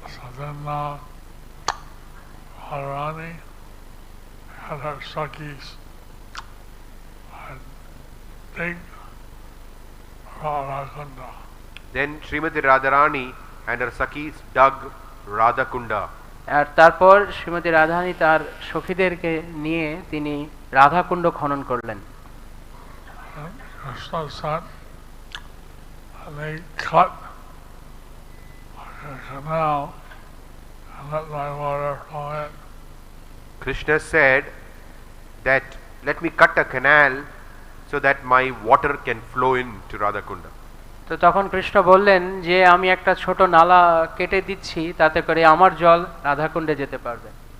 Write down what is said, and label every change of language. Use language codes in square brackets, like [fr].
[en] So then Radharani had her Sakhis and dig Radhakunda. Then Srimati Radharani and her Sakhis dug Radhakunda. [bn] আর তারপর শ্রীমতী রাধারানী তার সখীদেরকে নিয়ে তিনি রাধাকুণ্ড খনন করলেন। [en] Krishna said, and they cut a canal and let my water flow in. Krishna said that let me cut a canal so that my water can flow into Radhakunda. [bn] তো তখন কৃষ্ণ বললেন যে আমি একটা ছোট নালা কেটে দিচ্ছি, তাতে করে আমার জল রাধাকুণ্ডে যেতে পারবে।